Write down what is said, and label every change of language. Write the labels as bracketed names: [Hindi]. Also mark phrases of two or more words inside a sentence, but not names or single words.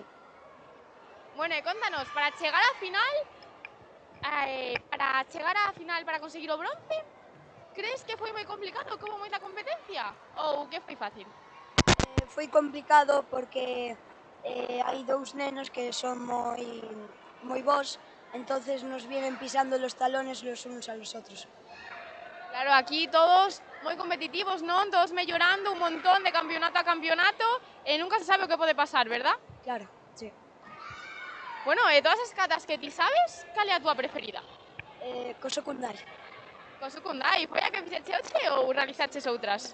[Galician] Bueno, e contanos, para chegar á final, para conseguir o bronce, crees que foi moi complicado, que houbo moita competencia? Ou que foi fácil? Foi complicado porque hai dous nenos que son moi bons, [Spanish] entonces nos vienen pisando los talones los unos a los otros. [Galician] Claro, aquí todos moi competitivos, non? Todos mellorando un montón de campeonato a campeonato e nunca se sabe o que pode pasar, verdad? Claro, sí. Bueno, e todas as catas que ti sabes, cal é a túa preferida? Co secundario, Co secundai, foi a que fixeche hoxe ou realizaches outras?